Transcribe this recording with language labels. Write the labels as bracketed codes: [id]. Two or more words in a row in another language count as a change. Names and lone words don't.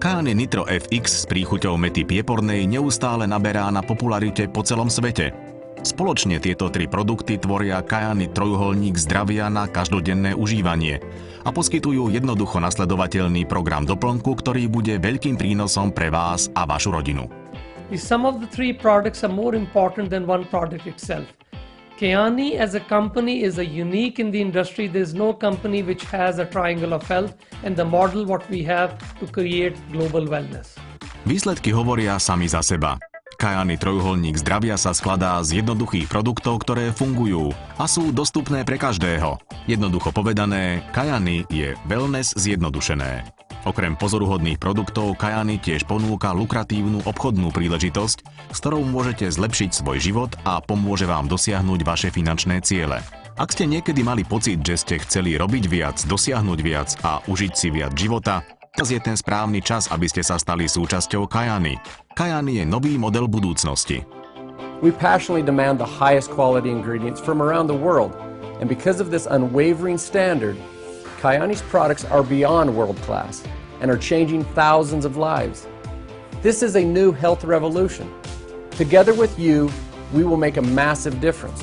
[sk] Kyani Nitro FX s príchuťou mäty piepornej neustále naberá na popularite po celom svete. Spoločne tieto tri produkty tvoria Kyani trojuholník zdravia na každodenné užívanie a poskytujú jednoducho nasledovateľný program doplnku, ktorý bude veľkým prínosom pre vás a vašu rodinu. [en] Some of the three products are more important than one product itself. Kyani as a company is unique in the industry. There's no company which has a triangle of health and the model what we have to create global wellness. [sk] Výsledky hovoria sami za seba. Kyani trojuholník zdravia sa skladá z jednoduchých produktov, ktoré fungujú a sú dostupné pre každého. Jednoducho povedané, Kyani je wellness zjednodušené. Okrem pozoruhodných produktov Kyani tiež ponúka lukratívnu obchodnú príležitosť, s ktorou môžete zlepšiť svoj život a pomôže vám dosiahnuť vaše finančné ciele. Ak ste niekedy mali pocit, že ste chceli robiť viac, dosiahnuť viac a užiť si viac života, teraz je ten správny čas, aby ste sa stali súčasťou Kyani. Kyani je nový model budúcnosti. [en] We passionately demand the highest quality ingredients from around the world, and because of this unwavering standard, Kyani's products are beyond world-class and are changing thousands of lives. This is a new health revolution. Together with you, we will make a massive difference.